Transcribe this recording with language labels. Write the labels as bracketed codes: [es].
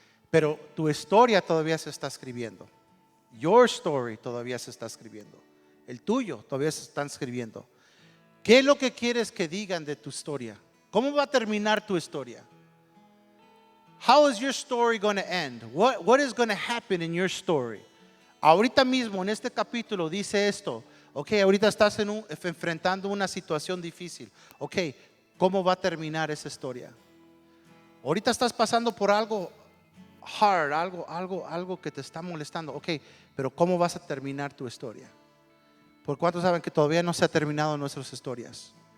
[es] Pero tu historia todavía se está escribiendo. Your story todavía se está escribiendo. El tuyo todavía se está escribiendo. ¿Qué es lo que quieres que digan de tu historia? ¿Cómo va a terminar tu historia? [en] How is your story going to end? What is going to happen in your story? [es] Ahorita mismo en este capítulo dice esto. Ok, ahorita estás enfrentando una situación difícil. Ok, ¿cómo va a terminar esa historia? Ahorita estás pasando por algo hard, algo que te está molestando. Ok, pero ¿cómo vas a terminar tu historia? ¿Por cuántos saben que todavía no se ha terminado nuestras historias?